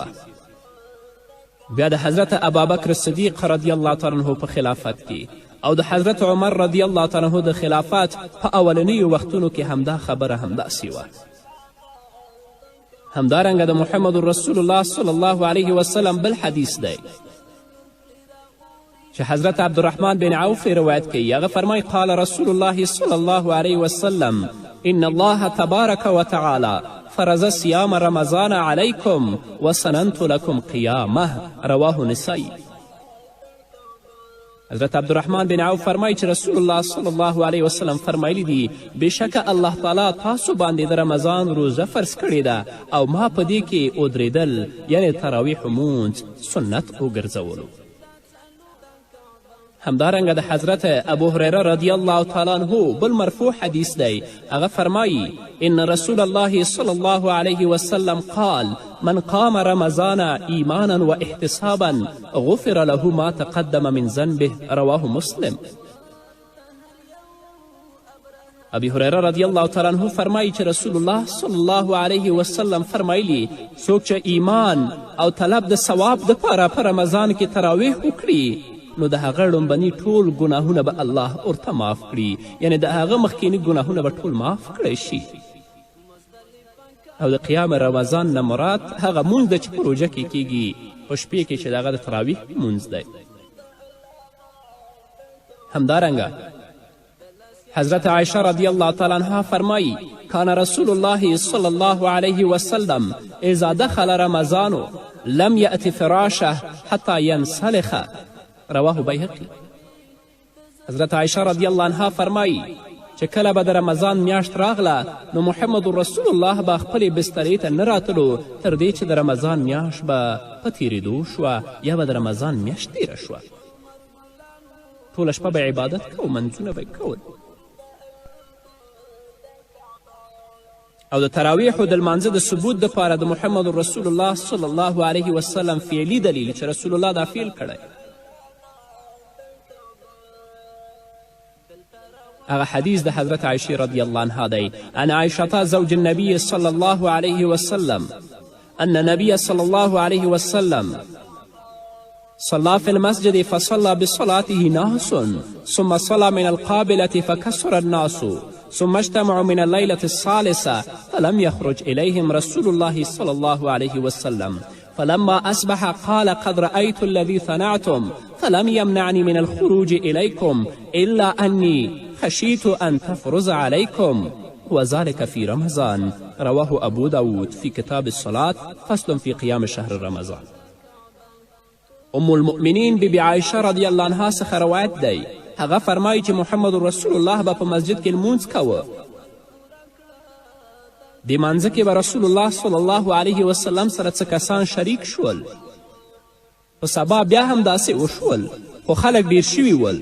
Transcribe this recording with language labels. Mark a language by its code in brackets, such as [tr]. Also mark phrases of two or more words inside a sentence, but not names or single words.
[ps] بیا د حضرت ابابکر صدیق [ar] رضی الله تعالی عنه [ps] په خلافت کې او د حضرت عمر [ar] رضی الله تعالی عنه [ps] د خلافت په اولنیو وختونو کې همدا خبره همداسې وه. همدارنګه د محمد رسول الله [ar] صلی الله علیه وسلم [ps] بل حدیث دی چې حضرت عبدالرحمن بن عوف روایت کوي. هغه فرمایي: [ar] قال رسول الله صلی الله علیه وسلم ان الله تبارک وتعالی فرض صيام رمضان عليكم وسننت لكم قيامه. رواه نسائی. [ps] حضرت عبدالرحمن بن عوف فرمایي چې رسول الله [ar] صلی الله علیه وسلم [ps] فرمایلی دي بېشکه الله تعالی تاسو باندې د رمضان روزه فرض کړې ده او ما په دې کې ودرېدل یعنې تراویح لمونځ سنت وګرځولو. همدارنګه د حضرت ابو هریره [ar] رضی الله تعالی عنه [ps] بل مرفوع حدیث دی. هغه فرمایي: [ar] ان رسول الله صلی الله علیه وسلم قال من قام رمضان ایمانا و احتسابا غفر له ما تقدم من ذنبه. رواه مسلم. [ps] ابي هریره [ar] رضی الله تعالی عنه [ps] فرمایي چې رسول الله [ar] صلی الله علیه وسلم [ps] فرمایلی څوک چې ایمان او طلب د ثواب دپاره په رمضان کې تراویح وکړي نو د هغه لومبني ټول ګناهونه به الله ورته معاف کړي، یعنې د هغه مخکیني ګناهونه به ټول معاف کړی شي. او د قیام رمضان نه مراد هغه مونځ ده چې په روژه کې کیږي په شپې کې چې د هغه د تراویح مونځ دی. همدارنګه حضرت عایشه رضی الله تعالی عنها فرمایي: [ar] کان رسول الله صلی الله علیه وسلم اذا دخل رمضان لم یأت فراشه حتی ینسلخ. رواه بیهقي. [ps] حضرت عایشه [ar] رضی الله عنها [ps] فرمایي چې کله به د رمضان میاشت راغله نو محمد رسول الله به خپلې بسترې ته نه راتلو تر دې چې د رمضان میاشت به په تیرېدو شوه یا به د رمضان میاشت تیره شوه. ټوله شپه به عبادت کو، منځونه به کول. او د تراویحو د لمانځه د ثبوت دپاره د محمد رسول الله [ar] صلی الله علیه وسلم [ps] فعلي دلیل چې رسول الله دا فعل کړی هغه حدیث د حضرت عایشې [ar] رضی الله عنها [ps] دی. [ar] عن عایشة زوج النبي صلی الله علیه وسلم أن النبي صلی الله علیه وسلم صلى في المسجد فصلى بصلاته ناس ثم صلى من القابلة فكسر الناس ثم اجتمعوا من الليلة الثالثة فلم يخرج إليهم رسول الله صلى الله عليه وسلم فلما أصبح قال قد رأيت الذي صنعتم فلم يمنعني من الخروج إليكم إلا أني خشيت أن تفرز عليكم وذلك في رمضان. رواه أبو داود في كتاب الصلاة فصل في قيام شهر رمضان. [ps] ام المؤمنین بیبي عایشه [ar] رضی الله عنها [ps] څخه روایت دی. هغه فرمایي چې محمد رسول الله به په مسجد کې لمونځ کوه. دې مانځه کې به رسول الله [ar] صلی الله علیه وسلم [ps] سره څه کسان شریک شول. په سبا بیا هم داسې وشول خو خلک ډیر شوي ول.